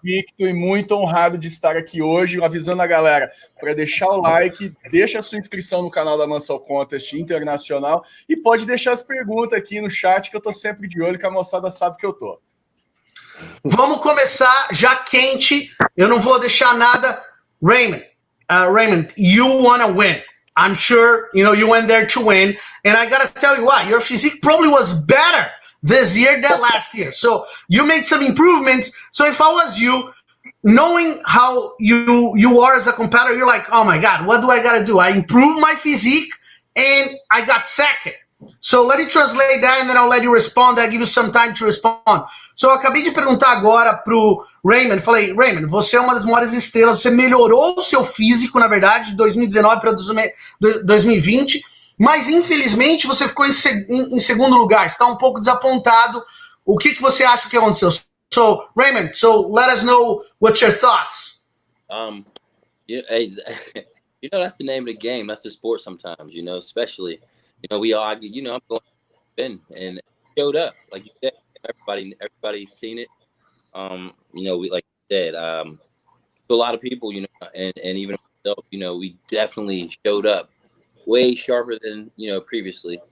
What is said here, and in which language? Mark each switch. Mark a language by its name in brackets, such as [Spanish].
[Portuguese] Invicto e muito honrado de estar aqui hoje, avisando a galera para deixar o like, deixa a sua inscrição no canal da Muscle Contest Internacional e pode deixar as perguntas aqui no chat, que eu tô sempre de olho, que a moçada sabe que eu tô. Vamos começar já quente. Eu não vou deixar nada. Rayomt, [English] you want to win. I'm sure, you went there to win. And I got to tell you what, your physique probably was better this year than last year. So you made some improvements. So if I was you, knowing how you are as a competitor, you're like, oh my God, what do I got to do? I improved my physique and I got second. So let me translate that and then I'll let you respond. I'll give you some time to respond. [Portuguese] So eu acabei de perguntar agora pro Rayomt, falei, Rayomt, você é uma das maiores estrelas, você melhorou o seu físico, na verdade, de 2019 para 2020, mas infelizmente você ficou em segundo lugar, está um pouco desapontado. O que você acha que aconteceu? [English] So, Rayomt, let us know what's your thoughts. Hey, that's the name of the game. That's the sport sometimes, especially, we all, I'm going in and showed up, like you said. Everybody's seen it. We, like you said, a lot of people, and even myself, we definitely showed up way sharper than previously.